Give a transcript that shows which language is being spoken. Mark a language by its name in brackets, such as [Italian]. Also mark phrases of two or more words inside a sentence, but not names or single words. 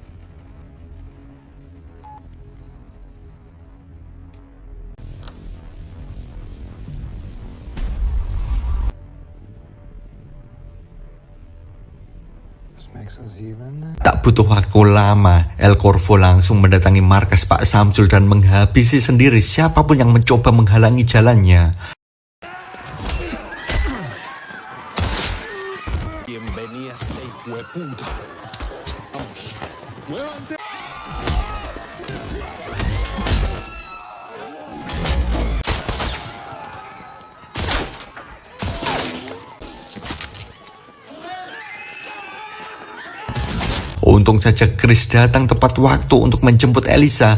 [Indonesian] Tak butuh waktu lama, El Corvo langsung mendatangi markas Pak Samsul dan menghabisi sendiri siapapun yang mencoba menghalangi jalannya. [Spanish] Bienvenida, hueputa. Vamos. Muévanse. [Indonesian] Untung saja Chris datang tepat waktu untuk menjemput Elisa.